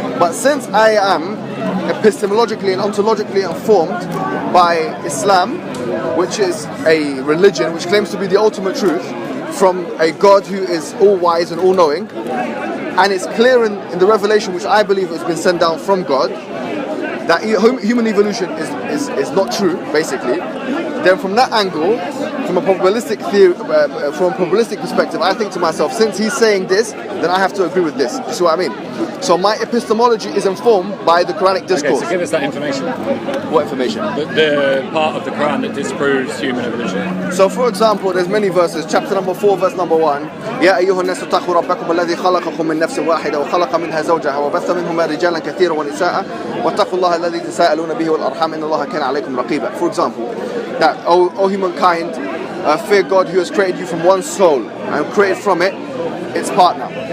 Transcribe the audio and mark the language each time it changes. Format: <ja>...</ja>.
<en>But since I am epistemologically and ontologically informed by Islam, which is a religion which claims to be the ultimate truth from a God who is all wise and all knowing, and it's clear in the revelation which I believe has been sent down from God that human evolution is not true, basically, then from that angle, from a probabilistic theory, from a probabilistic perspective, I think to myself, since he's saying this, then I have to agree with this. You see what I mean? So my epistemology is informed by the Quranic discourse. Okay, so give us that information. What information? The part of the Quran that disproves human evolution. So for example, there's many verses. Chapter number 4, verse number 1.</en> <ar>يا أيها الناس اتقوا ربكم الذي خلقكم من نفس واحدة وخلق منها زوجها وبث منهما رجالا كثيرا ونساء واتقوا الله الذي تساءلون به والأرحام إن الله كان عليكم رقيبا.</ar> <en>For example, that O humankind, fear God who has created you from one soul and created from it its partner.</en>